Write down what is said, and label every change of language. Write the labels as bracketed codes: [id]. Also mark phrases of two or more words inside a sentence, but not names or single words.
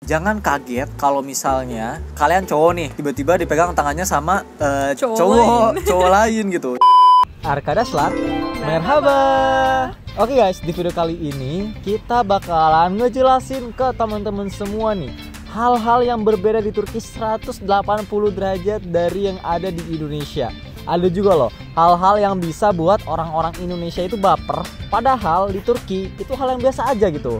[id] Jangan kaget kalau misalnya kalian cowok nih tiba-tiba dipegang tangannya sama cowok lain gitu. [tr] Arkada Slat, merhaba. [id] Oke guys, di video kali ini kita bakalan ngejelasin ke teman-teman semua nih hal-hal yang berbeda di Turki 180 derajat dari yang ada di Indonesia. Ada juga loh hal-hal yang bisa buat orang-orang Indonesia itu baper, padahal di Turki itu hal yang biasa aja gitu.